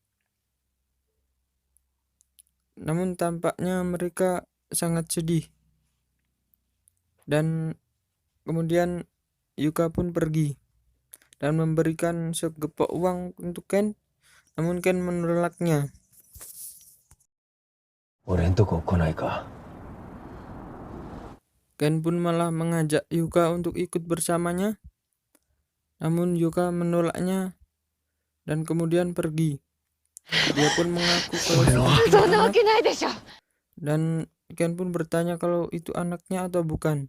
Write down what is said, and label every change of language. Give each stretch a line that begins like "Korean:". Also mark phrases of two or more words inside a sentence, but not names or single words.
Indonesian: Namun tampaknya mereka sangat sedih. Dan kemudian Yuka pun pergi dan memberikan segepok uang untuk Ken. Namun Ken menolaknya.
Japanese: 俺んとこ来ないか。
Indonesian: Ken pun malah mengajak Yuka untuk ikut bersamanya. Namun Yuka menolaknya dan kemudian pergi. Dia pun mengaku kalau sudah punya anak. Dan Ken pun bertanya kalau itu anaknya atau bukan.